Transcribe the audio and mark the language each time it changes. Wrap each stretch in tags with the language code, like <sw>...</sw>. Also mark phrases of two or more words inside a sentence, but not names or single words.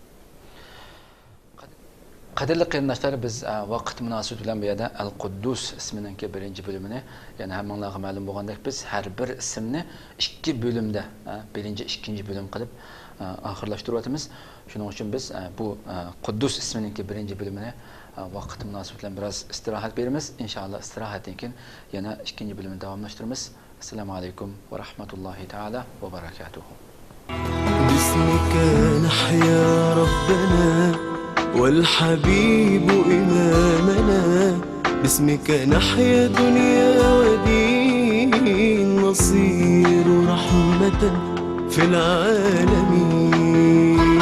<uz>Qadrli qarindoshlar, biz vaqt munosabati bilan bu yerda Al-Quddus ismining birinchi bo'limini, ya'ni hammanglarga ma'lum bo'lgandek, biz har bir ismni ikki bo'limda, birinchi, ikkinchi bo'lim qilib oxirlashtiryapmiz. Shuning uchun biz bu Quddus ismining birinchi bo'limini vaqt munosabati bilan biroz istirohat beramiz. Inshaalloh istirohatdan keyin yana ikkinchi bo'limni davomlashtiramiz.</uz> <ar>السلام عليكم ورحمة الله تعالى وبركاته. بسمك نحيا ربنا والحبيب إمامنا باسمك نحيا دنيا ودين نصير رحمة في العالمين</ar>